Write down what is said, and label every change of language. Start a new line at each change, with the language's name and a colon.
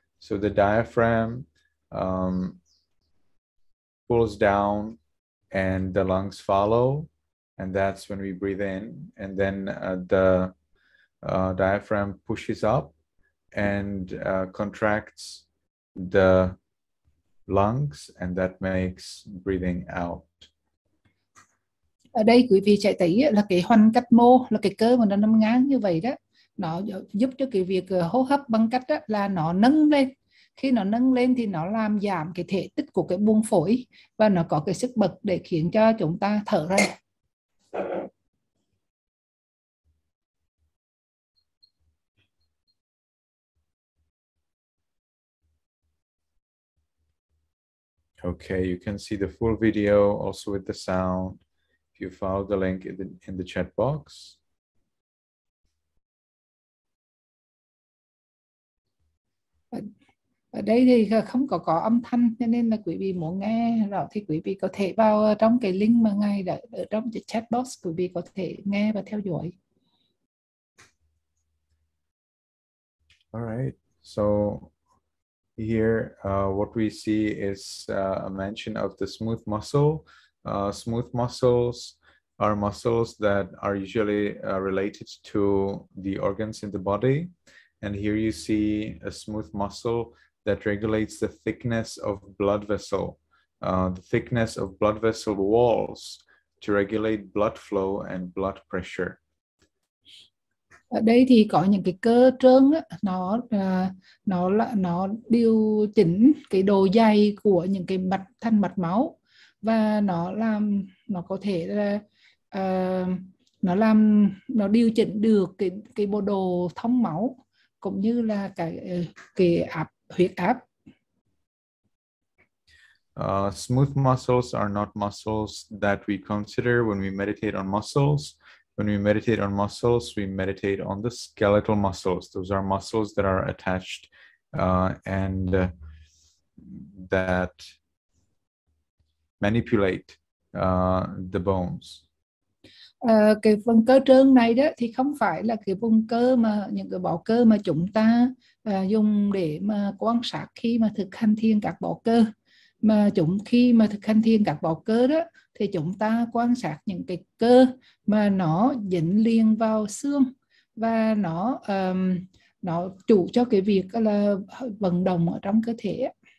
English: So the diaphragm pulls down and the lungs follow, and that's when we breathe in. And then the diaphragm pushes up and contracts the lungs, and that makes breathing out.
Vietnamese: Ở đây quý vị sẽ thấy là cái hoành cách mô, là cái cơ mà nó nằm ngang như vậy đó, nó giúp cho cái việc hô hấp bằng cách đó là nó nâng lên. Khi nó nâng lên thì nó làm giảm cái thể tích của cái buồng phổi và nó có cái sức bật để khiến cho chúng ta thở ra.
English: Okay, you can see the full video also with the sound if you follow the link in the chat box.
Vietnamese: Ở đây thì không có âm thanh, cho nên là quý vị muốn nghe rõ thì quý vị có thể vào trong cái link mà ngay ở trong cái chat box, quý vị có thể nghe và theo dõi.
English: All right, so here what we see is a mention of the smooth muscle. Smooth muscles are muscles that are usually related to the organs in the body, and here you see a smooth muscle that regulates the thickness of blood vessel, the thickness of blood vessel walls to regulate blood flow and blood pressure.
Vietnamese: Ở đây thì có những cái cơ trơn đó, nó điều chỉnh cái độ dày của những cái thanh mạch máu, và nó có thể là nó điều chỉnh được cái bộ đồ thông máu cũng như là cái huyết áp.
English: Smooth muscles are not muscles that we consider when we meditate on muscles. When we meditate on muscles, we meditate on the skeletal muscles. Those are muscles that are attached and that manipulate the bones.
Vietnamese: Cái phần cơ trơn này đó thì không phải là cái vùng cơ những cái bó cơ mà chúng ta dùng để mà quan sát khi mà thực hành thiền các bó cơ, mà khi mà thực hành thiền các bộ cơ đó, thì chúng ta quan sát những cái cơ mà nó dính liền vào xương và nó chủ cho cái việc là vận động ở trong cơ thể.